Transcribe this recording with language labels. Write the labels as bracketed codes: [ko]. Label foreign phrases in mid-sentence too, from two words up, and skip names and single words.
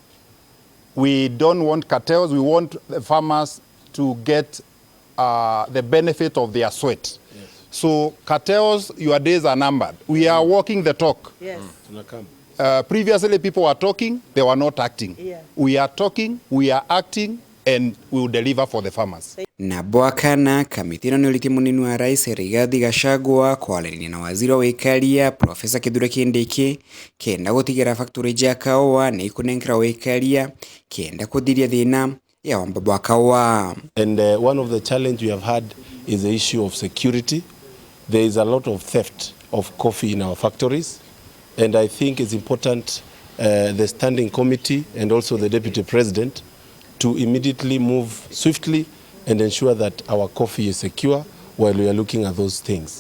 [en] We don't want cartels, we want the farmers to get the benefit of their sweat. Yes. So cartels, your days are numbered. We are walking the talk. Yes. Previously, people were talking, they were not acting. Yeah. We are talking, we are acting, and we will deliver for the farmers. [mer] Na bwakana kamitino ni uliti munini wa rais Rigathi Gachagua kwaranĩria na waziri wa wĩkaria Profesa Kithure Kindiki kenda gũtigĩra factory ya KAUWA nĩ ikunengera wĩkaria kenda kũthiria thĩna ya wamba wa KAUWA. [en] And one of the challenge we have had is the issue of security. There is a lot of theft of coffee in our factories, and I think it's important the standing committee and also the deputy president to immediately move swiftly and ensure that our coffee is secure while we are looking at those things.